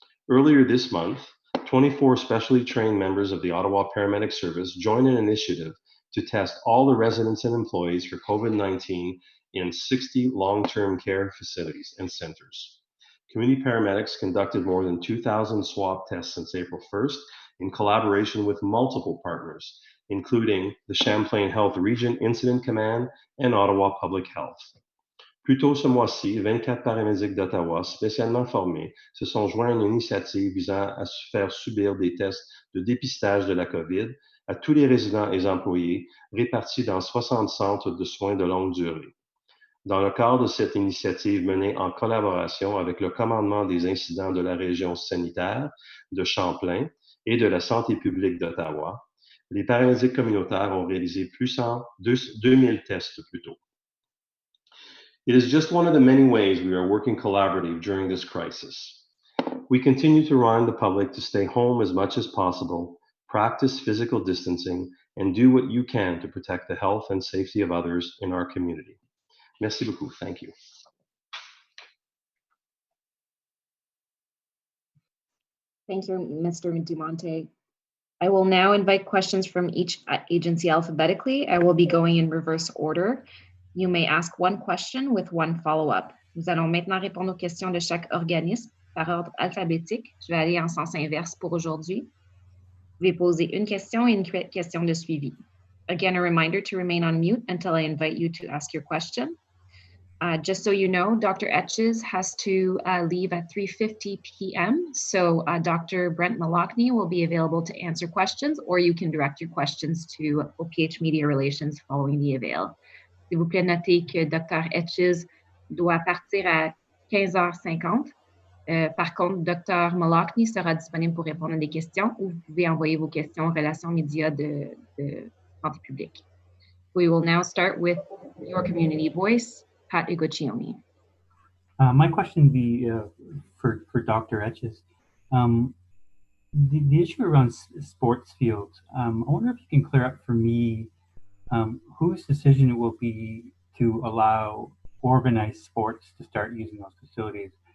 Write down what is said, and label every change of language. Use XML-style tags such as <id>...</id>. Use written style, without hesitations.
<en>Earlier this month, 24 specially trained members of the Ottawa Paramedic Service joined an initiative to test all the residents and employees for COVID-19 in 60 long-term care facilities and centers. Community paramedics conducted more than 2,000 swab tests since April 1st in collaboration with multiple partners, including the Champlain Health Region Incident Command and Ottawa Public Health.</en> <fr>Plus tôt ce mois-ci, 24 paramédics d'Ottawa spécialement formés se sont joints à une initiative visant à faire subir des tests de dépistage de la COVID à tous les résidents et employés répartis dans 60 centres de soins de longue durée. Dans le cadre de cette initiative menée en collaboration avec le commandement des incidents de la région sanitaire de Champlain et de la santé publique d'Ottawa, les paramédics communautaires ont réalisé plus de 2000 tests plus tôt.</fr> <en>It is just one of the many ways we are working collaboratively during this crisis. We continue to remind the public to stay home as much as possible, practice physical distancing, and do what you can to protect the health and safety of others in our community.</en> <fr>Merci beaucoup.</fr> <en>Thank you. Thank you, Mr. Dumonte. I will now invite questions from each agency alphabetically. I will be going in reverse order. You may ask one question with one follow-up.</en> <fr>Nous allons maintenant répondre aux questions de chaque organisme par ordre alphabétique. Je vais aller en sens inverse pour aujourd'hui. Vous pouvez poser une question et une question de suivi.</fr> <en>Again, a reminder to remain on mute until I invite you to ask your question. Just so you know, Dr. Etches has to leave at 3:50 p.m. So Dr. Brent Malachny will be available to answer questions, or you can direct your questions to OPH Media Relations following the avail.</en> <fr>S'il vous plaît, notez que Dr. Etches doit partir à 15h50. Par contre, Dr. Malachny sera disponible pour répondre à des questions, ou vous pouvez envoyer vos questions en relation média de santé publique.</fr> <en>We will now start with your community voice. Pat Ugochioni. My question would be for Dr. Etches. The issue around sports fields, I wonder if you can clear up for me whose decision it will be to allow organized sports to start using those facilities.</en>